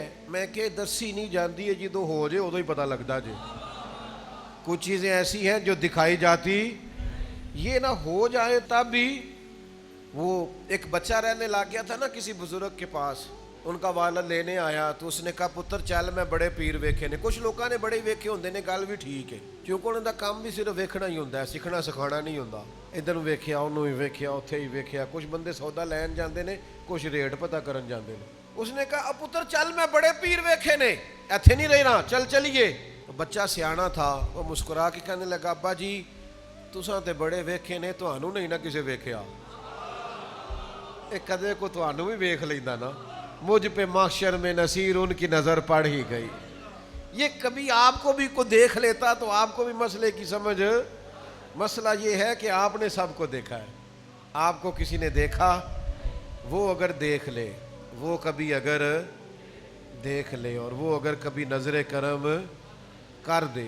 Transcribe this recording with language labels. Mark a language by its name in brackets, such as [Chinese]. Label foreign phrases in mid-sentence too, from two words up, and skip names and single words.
[Punjabi] میں کہ دسی نہیں جانتی ہے، جدو ہو جائے ادو ہی پتہ لگتا جی. [Urdu] کچھ چیزیں ایسی ہیں جو دکھائی جاتی، یہ نہ ہو جائے تب بھی. وہ ایک بچہ رہنے لگ گیا تھا نا کسی بزرگ کے پاس، ان کا والد لینے آیا تو اس نے کہا [Punjabi] پتر چل میں بڑے پیر ویکھے نے. کچھ لوگوں نے بڑے ویکھے ہوندے نے، گل بھی ٹھیک ہے کیونکہ انہوں دا کام بھی صرف ویکھنا ہی ہوندا ہے، سکھنا سکھانا نہیں ہوندا. ادھر ویکھیا، انہوں ہی ویکھیا، اتھے ہی ویکھیا. کچھ بندے سودا لین جاندے نے، کچھ ریٹ پتہ کرن جاندے نے. [Urdu] اس نے کہا [Punjabi] پتر چل میں بڑے پیر ویکھے نے، ایتھے نہیں رہنا، چل چلیے. [Urdu] بچہ سیانا تھا، وہ مسکرا کے کہنے لگا [Punjabi] ابا جی تساں تے بڑے ویکھے نے، تہانوں نہیں نہ کسے ویکھیا. ایک کدے کو تہانوں بھی ویکھ لیندا نا. [Urdu] مجھ پہ محشر میں نصیر ان کی نظر پڑ ہی گئی. یہ کبھی آپ کو بھی کو دیکھ لیتا تو آپ کو بھی مسئلے کی سمجھ. مسئلہ یہ ہے کہ آپ نے سب کو دیکھا ہے، آپ کو کسی نے دیکھا، وہ اگر دیکھ لے، وہ کبھی اگر دیکھ لے، اور وہ اگر کبھی نظر کرم کر دے.